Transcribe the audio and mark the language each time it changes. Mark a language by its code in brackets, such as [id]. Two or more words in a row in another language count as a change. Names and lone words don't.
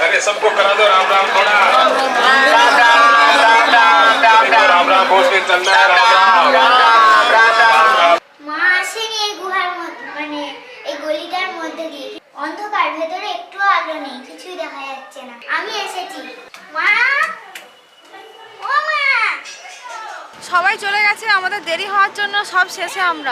[hi] अरे सबको करा दो राम राम थोड़ा राम राम बोल के चलना है राम राम। [bn] মা আসেনি এই গুহার মধ্যে, মানে এই গলিটার মধ্যে দিয়ে। অন্ধকার, ভেতরে একটু আলো নেই, কিছুই দেখা যাচ্ছে না। আমি এসেছি মা, ও মা। সবাই চলে গেছে, আমাদের দেরি হওয়ার জন্য সব শেষে আমরা।